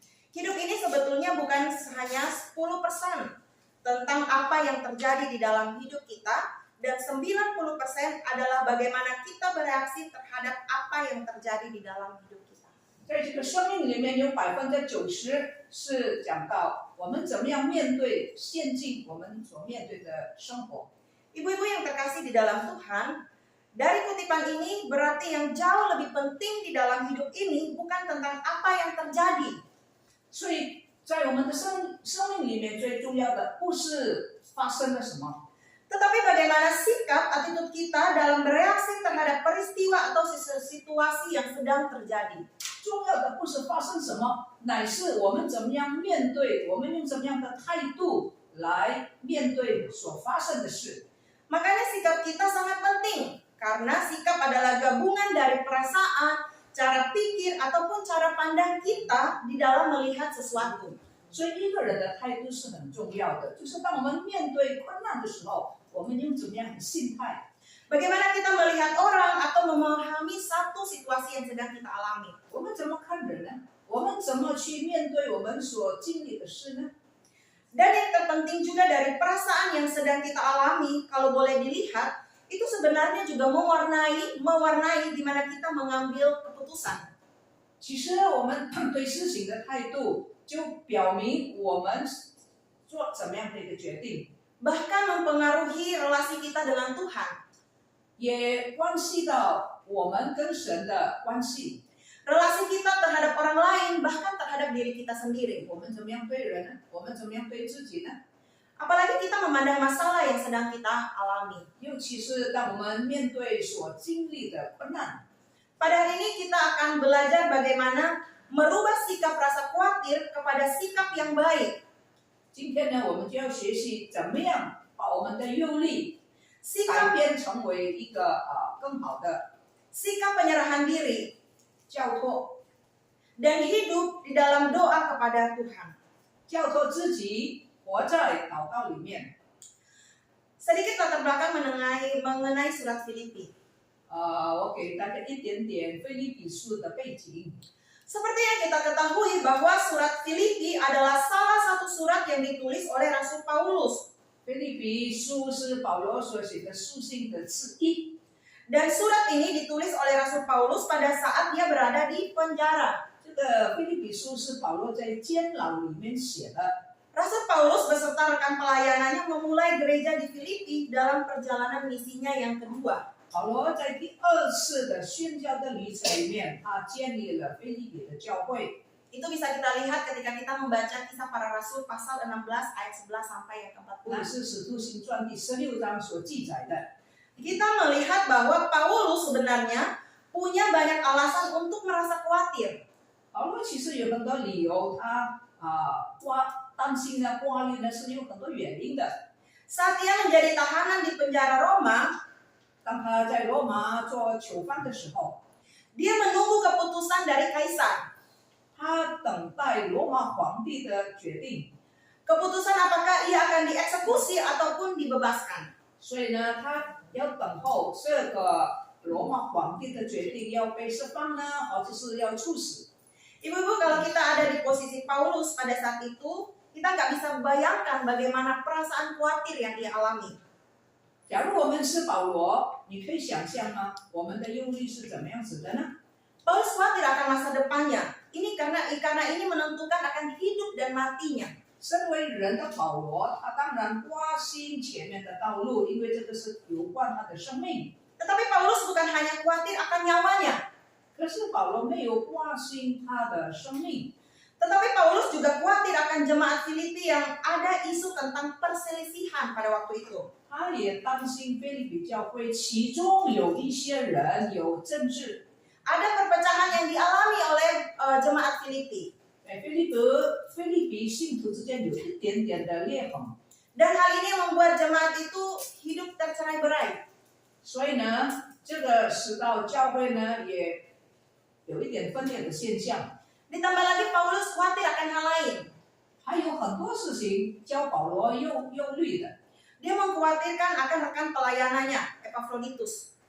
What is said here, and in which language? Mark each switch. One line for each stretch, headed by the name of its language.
Indonesian: Hidup ini sebetulnya bukan hanya 10% tentang apa yang terjadi di dalam hidup kita, dan 90% adalah bagaimana kita bereaksi terhadap apa yang terjadi di dalam hidup kita.
Chinese: 在这个生命里面有90%是讲到我们怎么样面对现今我们所面对的生活。
Indonesian: Ibu-ibu yang terkasih di dalam Tuhan, dari kutipan ini berarti yang jauh lebih penting di dalam hidup ini bukan tentang apa yang terjadi.
Chinese: 所以在我们的生命里面最重要的不是发生了什么，
Indonesian: Tetapi bagaimana sikap attitude kita dalam bereaksi terhadap peristiwa atau situasi yang sedang terjadi.
Chinese: 重要的不是发生什么，乃是我们怎么样面对，我们用怎么样的态度来面对所发生的事。
Indonesian: Makanya sikap kita sangat penting, karena sikap adalah gabungan dari perasaan, cara pikir, ataupun cara pandang kita di dalam melihat sesuatu.
Chinese: 所以一个人的态度是很重要的，就是当我们面对困难的时候，我们用怎么样的心态？
Indonesian: Bagaimana kita melihat orang atau memahami satu situasi yang sedang kita alami.
Chinese: 我们怎么看人呢？我们怎么去面对我们所经历的事呢？
Indonesian: Dan yang terpenting juga dari perasaan yang sedang kita alami, kalau boleh dilihat, itu sebenarnya juga mewarnai di mana kita mengambil keputusan.
Chinese: 其实我们对事情的态度，就表明我们做怎么样的一个决定，
Indonesian: Bahkan mempengaruhi relasi kita dengan Tuhan.
Chinese: 也关系到我们跟神的关系。
Indonesian: Relasi kita terhadap orang lain, bahkan terhadap diri kita sendiri.
Chinese: 我们怎么样对人呢？我们怎么样对自己呢？
Indonesian: Apalagi kita memandang masalah yang sedang kita alami.
Chinese: 尤其是当我们面对所经历的困难。
Indonesian: Pada hari ini kita akan belajar bagaimana merubah sikap rasa khawatir kepada sikap yang baik.
Chinese: 今天呢，我们就要学习怎么样把我们的忧虑改
Indonesian: Sikap
Chinese: 变成为一个更好的
Indonesian: penyerahan diri
Chinese: 交托，
Indonesian: dan hidup di dalam doa kepada Tuhan.
Chinese: 交托自己活在祷告里面。
Indonesian: Sedikit latar belakang mengenai surat Filipi.
Chinese: 我给大家一点点腓立比书的背景。
Indonesian: Seperti yang kita ketahui bahwa surat Filipi adalah salah satu surat yang ditulis oleh Rasul Paulus.
Chinese: 腓立比书是保罗所写的书信的之一。
Indonesian: Dan surat ini ditulis oleh Rasul Paulus pada saat dia berada di penjara.
Chinese: 这个腓立比书是保罗在监牢里面写的。
Indonesian: Rasul Paulus beserta rekan pelayanannya memulai gereja di Filipi dalam perjalanan misinya yang kedua.
Chinese: 保罗在第二次的宣教的旅程里面，他建立了腓立比的教会。
Indonesian: Itu bisa kita lihat ketika kita membaca Kisah Para Rasul pasal 16 ayat 11 sampai yang
Chinese: 那
Indonesian: ke-40.
Chinese: 是使徒行传第16章所记载的。
Indonesian: Kita melihat bahwa Paulus sebenarnya punya banyak alasan untuk merasa khawatir.
Chinese: 保罗其实有很多理由，他担心呢、挂虑呢，是有很多原因的。
Indonesian: Saat dia menjadi tahanan di penjara Roma,
Chinese: 当他在罗马做囚犯的时候，
Indonesian: dia menunggu keputusan dari kaisar.
Chinese: 他等待罗马皇帝的决定。
Indonesian: keputusan apakah ia akan dieksekusi ataupun dibebaskan.
Chinese: 所以呢，他要等候这个罗马皇帝的决定，要被释放呢，或者是要处死。
Indonesian: Ibu-ibu, kalau kita ada di posisi Paulus pada saat itu, kita nggak bisa bayangkan bagaimana perasaan khawatir yang ia alami.
Chinese: 假如我们是保罗，你可以想象吗？我们的忧虑是怎么样子的呢？
Indonesian: Paulus khawatir akan masa depannya. Ini karena ini menentukan akan hidup dan matinya.
Chinese: 身为人的保罗，他当然关心前面的道路，因为这个是有关他的生命。
Indonesian: Tetapi Paulus bukan hanya khawatir akan nyawanya,
Chinese: 可是保罗没有关心他的生命，
Indonesian: tetapi Paulus juga khawatir akan jemaat Filipi yang ada isu tentang perselisihan pada waktu itu.
Chinese: 他也担心腓立比教会其中有一些人有政治。
Indonesian: Ada perpecahan yang dialami oleh jemaat Filipi.
Chinese: 腓立比信徒之间有一点点的裂痕，
Indonesian: Dan hal ini membuat jemaat itu hidup tercerai-berai.
Chinese: 所以呢，这个使到教会呢也有一点分裂的现象。
Indonesian: Ditambah lagi Paulus khawatir akan hal lain.
Chinese: 还有很多事情教保罗忧虑的，
Indonesian: Dia mengkhawatirkan akan rekan pelayanannya, Epaphroditus,